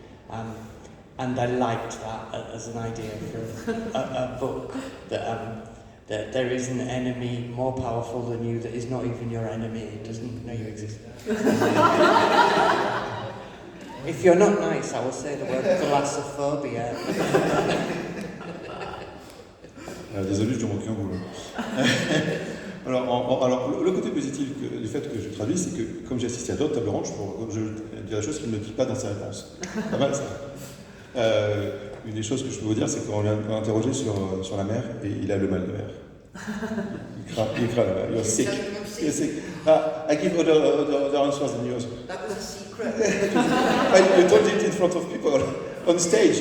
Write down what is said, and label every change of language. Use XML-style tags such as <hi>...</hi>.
<en>And I liked that as an idea for a book, that there is an enemy more powerful than you that is not even your enemy, it doesn't know you exist. If you're not nice, I will say the word thalassophobia.</en> <fr>Désolé, je manque un boulot. Alors, le côté positif du fait que je traduis, c'est que comme j'ai assisté à d'autres tables rondes, je dis la chose qu'il ne dit pas dans sa réponse. Pas mal ça. Une des choses que je peux vous dire, c'est qu'on l'a interrogé sur la mer et il a le mal de mer. Il craint la mer.</fr> <en>You're sick. You're sick. I give other answers than yours. That was a secret. You told it in front of people on stage.</en>